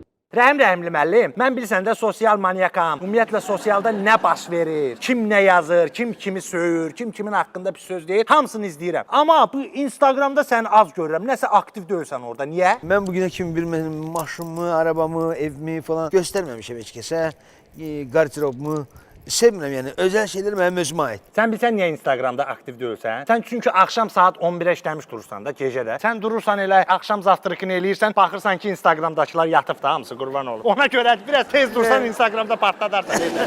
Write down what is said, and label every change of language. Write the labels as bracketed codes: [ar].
[az] Rəhim Rəhimli müəllim, mən bilirsən də sosial manyakam. Ümumiyyətlə sosialda nə baş verir, kim nə yazır, kim kimi söyür, kim kimin haqqında bir söz deyir, hamısını izləyirəm. Amma bu Instagramda səni az görürəm. Nəsə aktiv deyilsən orada. Niyə? [tr] Mən bugüne kimi bir maşınımı, arabamı, evimi falan göstermemişim hiç kese. [az] Gardırobumu sevmirəm yəni. [tr] Özel şeyler [az] mənim özümə ait. Sən bilsən niyə Instagramda aktiv deyilsən? Sən çünki axşam saat 11-ə işləmiş durursan da gecədə. Sən durursan elə axşam zavtrıkını eləyirsən, baxırsan ki Instagramdakılar yatıb da hamısı qurban olur. Ona görə biraz tez dursan Instagramda partladarsan.